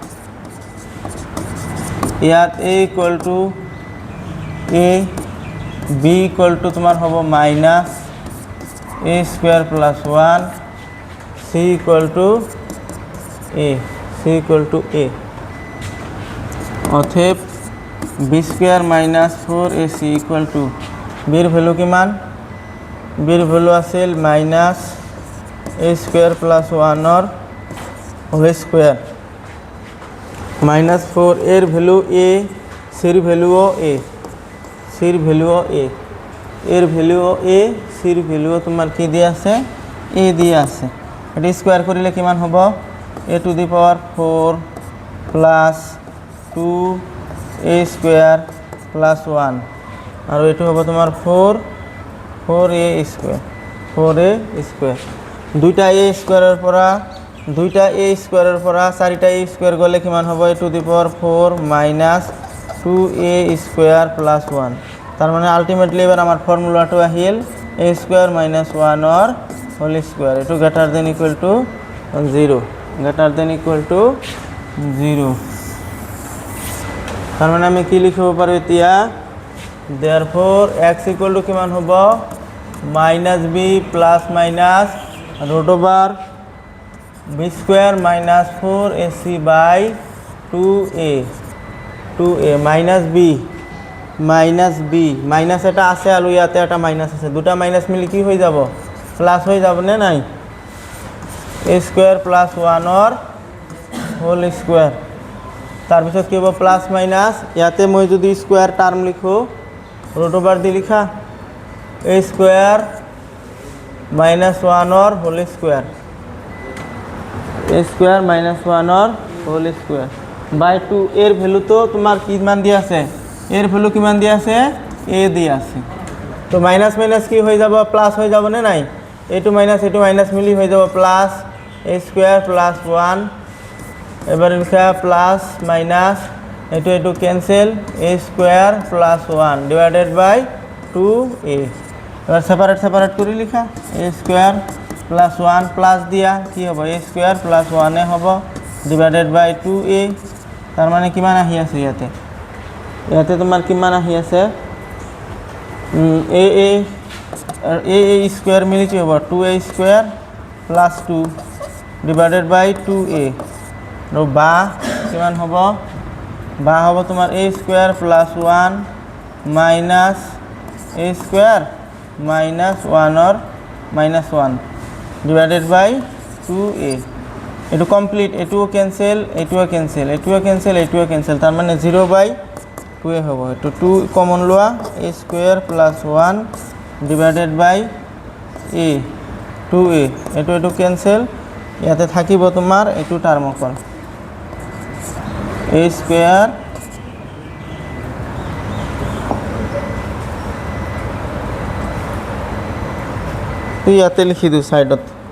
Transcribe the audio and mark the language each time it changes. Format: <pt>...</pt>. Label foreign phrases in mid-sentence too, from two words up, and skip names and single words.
<as>a = a b = তোমার হবো -a² + 1 c = a অতএব b² - 4ac = b এর ভ্যালু কিমান b এর ভ্যালু আছিল -a² + 1 এর</as> <en>whole square</en> <as>-4 এর ভ্যালু a c এর ভ্যালুও a এর ভ্যালুও a এর ভ্যালুও a c এর ভ্যালুও তোমার কি দিয়া আছে a দিয়া আছে এটা স্কয়ার করিলে কিমান হবে a⁴ + 2a² + 1 আর এটো হবে তোমার 4a² দুইটা a² এর পরা 4টা a² গলে কিমান হবে a⁴ - 2a² + 1 তার মানে আলটিমেটলি এবার আমার ফর্মুলাটো আহিল a² - 1 এর</as> <en>whole square</en> <as>এটো</as> <en>greater than equal to</en> <as>0 তার মানে আমি কি লিখব পারি এতিয়া therefore x = কিমান হ'ব -b + -√b² - 4ac/2a -b মাইনাস এটা আছে আর ইয়াতে একটা মাইনাস আছে দুটা মাইনাস মিলি কি হয়ে যাব প্লাস হয়ে যাব না নাই a² + 1 এর</as> <en>whole square</en> <as>তার পিছত কি হবে</as> <en>plus minus</en> <as>ইয়াতে মই যদি</as> <en>square term</en> <as>লিখো √ওভার দি লিখা a² - 1 এর</as> <en>whole square</en> <as>a² - 1 এর</as> <en>whole square by</en> <as>2 এর ভ্যালু তো তোমার কি মান দিয়া আছে এর ভ্যালু কিমান দিয়া আছে a দিয়া আছে তো</as> <en>minus minus</en> <as>কি হয়ে যাব প্লাস হয়ে যাব না নাই এটু মাইনাস মিলি হয়ে যাব প্লাস a² + 1 এবার লিখা</as> <en>plus minus</en> <as>এটু ক্যান্সেল a² + 1</as> <en>divided by</en> <as>2a এবার সেপারেট করে লিখা a² + 1 প্লাস দিয়া কি হবে a² + 1 এ হবে</as> <en>divided by</en> <as>2a তার মানে কিমান আহি আছে ইয়াতে তোমার কিমান আহি আছে a² মিলি কি হবে 2a² + 2</as> <en>divided by</en> <as>2a আৰু বা কিমান হবে বা হবে তোমার a² + 1 মাইনাস a² - 1 এর -1</as> <en>divided by</en> <as>2a এইটো কমপ্লিট, এইটোও কেঞ্চেল, এইটোও কেঞ্চেল, এইটোও কেঞ্চেল, এইটোও কেঞ্চেল, তাৰ মানে 0/2 হ'ব। এইটো 2 কমন লোৱা, a</as> <en>square plus 1 divided by</en> <as>a 2a, এইটো কেঞ্চেল, ইয়াতে থাকিব তোমাৰ এইটো টাৰ্ম অকল a স্কুৱেৰ ইয়াতে লিখি দিওঁ ছাইডত।</as>